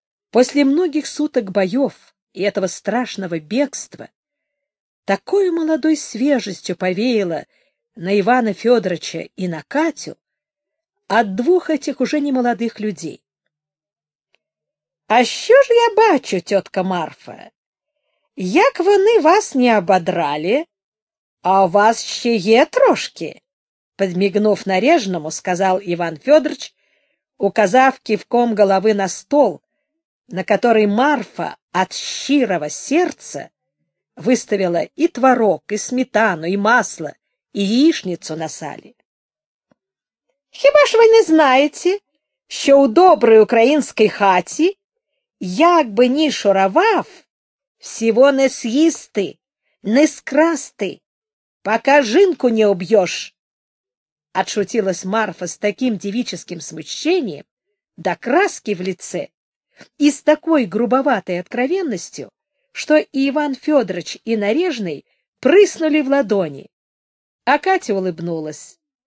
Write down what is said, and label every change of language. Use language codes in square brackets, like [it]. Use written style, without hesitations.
[ru] После многих суток боев и этого страшного бегства такой молодой свежестью повеяло на Ивана Федоровича и на Катю от двух этих уже немолодых людей. [uk] — А що ж я бачу, тетка Марфа? Як вони вас не ободрали, а у вас ще є трошки? [ru] Подмигнув Нарежному, сказал Иван Федорович, указав кивком головы на стол, на который Марфа от щирого сердца выставила и творог, и сметану, и масло, и яичницу на сале. [uk] «Хіба ж вы не знаете, що у доброй украинской хаті, як би ні шуровав, всего не с'їсти, не скрасти, пока жінку не уб'єш?» [ru] Отшутилась Марфа с таким девическим смущением, до краски в лице, и с такой грубоватой откровенностью, что и Иван Федорович, и Нарежный прыснули в ладони. А Катя улыбнулась.